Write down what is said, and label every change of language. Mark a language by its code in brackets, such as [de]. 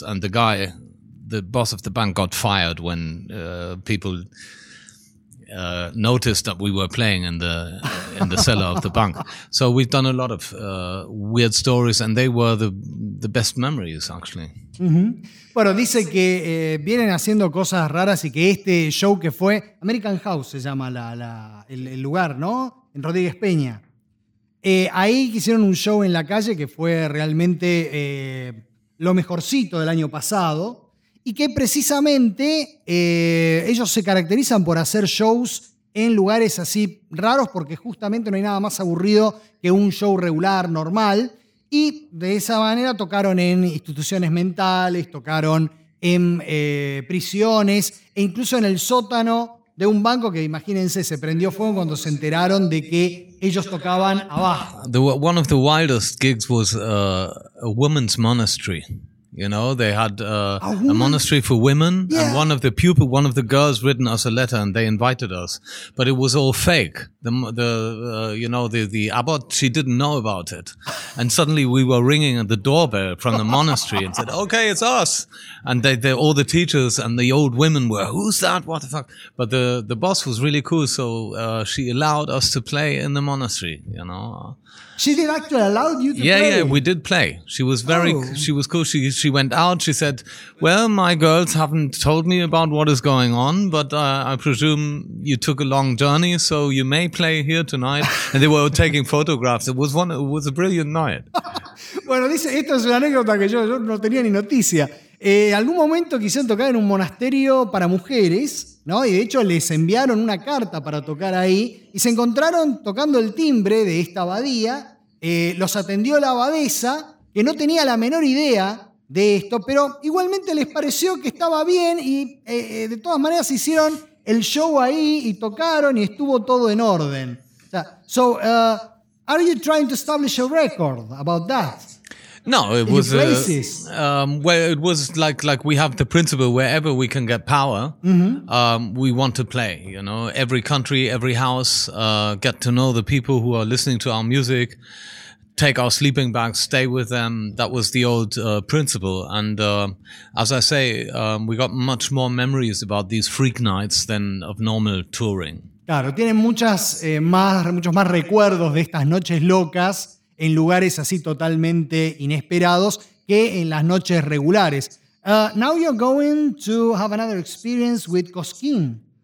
[en] And the guy, the boss of the bank, got fired when people noticed that we were playing in the cellar of the bank. So we've done a lot of weird stories, and they were the best memories, actually. Mm-hmm. [es] Bueno, dice que vienen haciendo cosas raras y que este show que fue American House se llama el lugar, ¿no? En Rodríguez Peña. Ahí hicieron un show en la calle que fue realmente lo mejorcito del año pasado. Y que precisamente ellos se caracterizan por hacer shows en lugares así raros, porque justamente no hay nada más aburrido que un show regular, normal. Y de esa manera tocaron en instituciones mentales, tocaron en prisiones, e incluso en el sótano de un banco que, imagínense, se prendió fuego cuando se enteraron de que ellos tocaban abajo. [en] One of the wildest gigs was a women's monastery. You know, they had a monastery for women, yeah. And one of the girls written us a letter, and they invited us. But it was all fake. The abbot, she didn't know about it. And suddenly we were ringing at the doorbell from the monastery and said, okay, it's us. And they all the teachers and the old women were, who's that? What the fuck? But the boss was really cool, so she allowed us to play in the monastery, you know. She did actually allow you to play? Yeah, we did play. She was very, she was cool. She went out, she said, well, my girls haven't told me about what is going on, but I presume you took a long journey, so you may play here tonight. And they were taking photographs. It was a brilliant night. [es] Bueno, dice, esto es una anécdota que yo no tenía ni noticia. Algún momento quisieron tocar en un monasterio para mujeres, ¿no? Y de hecho les enviaron una carta para tocar ahí y se encontraron tocando el timbre de esta abadía. Los atendió la abadesa, que no tenía la menor idea de esto, pero igualmente les pareció que estaba bien y de todas maneras hicieron el show ahí y tocaron y estuvo todo en orden. O sea, [en] so, are you trying to establish a record about that? No, it was where it was like we have the principle wherever we can get power, we want to play. You know, every country, every house, get to know the people who are listening to our music, take our sleeping bags, stay with them. That was the old principle. And as I say, we got much more memories about these freak nights than of normal touring. [es] Claro, tienen muchos más recuerdos de estas noches locas en lugares así totalmente inesperados que en las noches regulares. [en] Now you're going to have another experience with Cosquín.